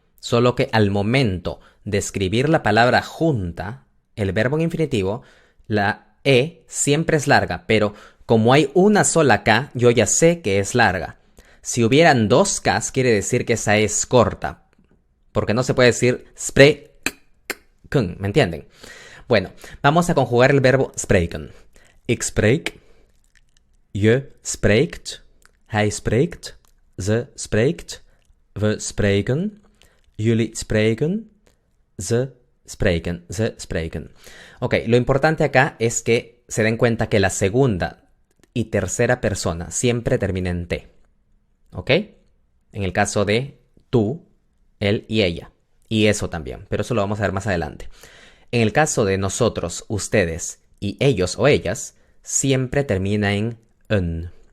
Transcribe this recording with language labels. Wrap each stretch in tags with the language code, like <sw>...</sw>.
<es>Solo que al momento de escribir la palabra junta, el verbo en infinitivo, la E siempre es larga, pero como hay una sola K, yo ya sé que es larga. Si hubieran 2 Ks, quiere decir que esa E es corta, porque no se puede decir spreken, ¿me entienden? Bueno, vamos a conjugar el verbo spreken.</es> <nl>Ik spreek, je spreekt, hij spreekt, ze spreekt, we spreken, jullie spreken, ze spreken.</nl> <es>Ok, lo importante acá es que se den cuenta que la segunda y tercera persona siempre termina en T. ¿Ok? En el caso de tú, él y ella. Y eso también, pero eso lo vamos a ver más adelante. En el caso de nosotros, ustedes y ellos o ellas, siempre termina en en.</es>